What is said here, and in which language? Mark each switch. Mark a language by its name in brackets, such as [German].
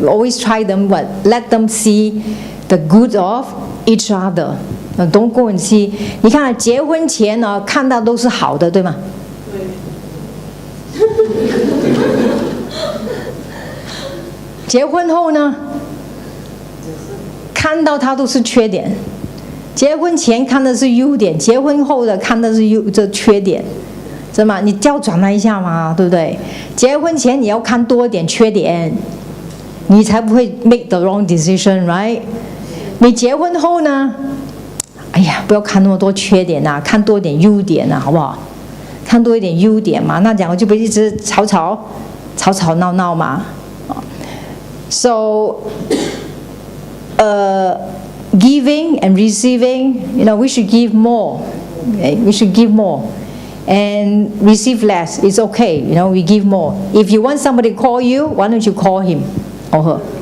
[English] Always try them, let them see the good of each other. Don't go and see. [Chinese] 你看结婚前呢，看到都是好的，对吗？对。结婚后呢，看到他都是缺点。结婚前看的是优点，结婚后的看的是这缺点，是吗？你调转了一下嘛，对不对？结婚前你要看多一点缺点，你才不会 [English] make the wrong decision, right？ [Chinese] 你结婚后呢？哎呀，不要看那么多缺点呐，看多一点优点呐，好不好？看多一点优点嘛，那两个就不一直吵闹闹嘛。 [English] So, giving and receiving, you know, we should give more. Okay? We should give more, and receive less. It's okay, you know. We give more. If you want somebody to call you, why don't you call him or her?